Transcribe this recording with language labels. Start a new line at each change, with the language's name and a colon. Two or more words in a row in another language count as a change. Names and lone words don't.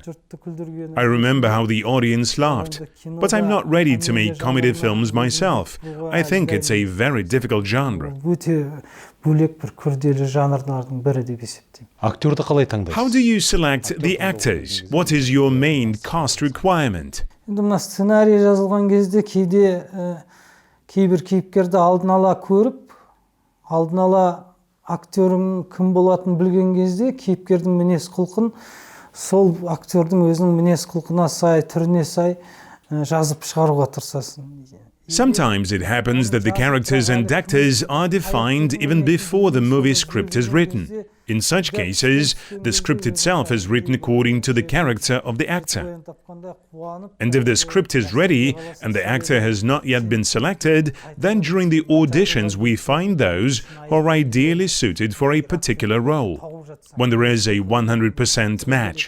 English: I remember how the audience laughed, but I'm not ready to make comedy films myself. I think it's a very difficult genre. How do you select the actors? What is your main cast requirement?
Kazakh: Сценарий жазылған кезде кейбір кейіпкерді алдын ала көріп, алдын ала актердің кім болатынын білген кезде кейіпкердің мінез құлқын сол актердің өзінің мінез құлқына сай, түріне сай жазып шығаруға тырысасың.
English: Sometimes it happens that the characters and actors are defined even before the movie script is written. In such cases, the script itself is written according to the character of the actor. And if the script is ready and the actor has not yet been selected, then during the auditions we find those who are ideally suited for a particular role, when there is a 100% match.